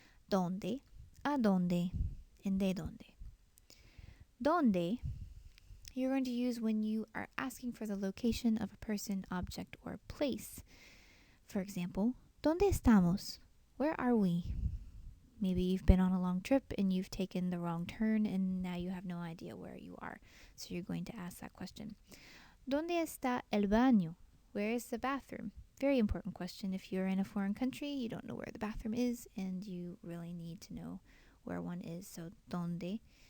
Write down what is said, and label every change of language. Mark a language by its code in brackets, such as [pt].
[es] ¿Dónde? ¿A dónde? And ¿de dónde? ¿Dónde? [en] You're going to use when you are asking for the location of a person, object, or place. For example, [es] ¿Dónde estamos? [en] Where are we? Maybe you've been on a long trip and you've taken the wrong turn and now you have no idea where you are. So you're going to ask that question. [es] ¿Dónde está el baño? [en] Where is the bathroom? Very important question. If you're in a foreign country, you don't know where the bathroom is, and you really need to know where one is. So, ¿dónde?